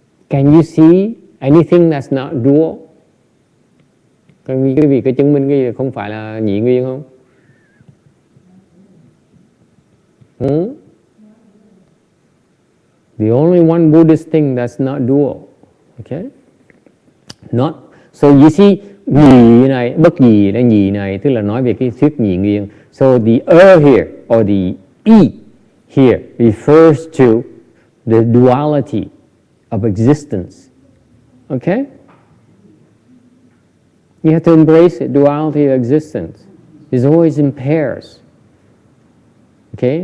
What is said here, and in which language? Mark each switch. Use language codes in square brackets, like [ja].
[en] Can you see anything that's not dual? [vi] Quý vị có chứng minh cái gì không phải là nhị nguyên không? [en] The only one Buddhist thing that's not dual. Okay? Not. So you see, [vi] nhị này, bất nhị là nhị này, tức là nói về cái thuyết nhị nguyên. [en] So the here, or the e here, refers to the duality of existence. Okay? You have to embrace it, duality of existence. It's always in pairs. Okay?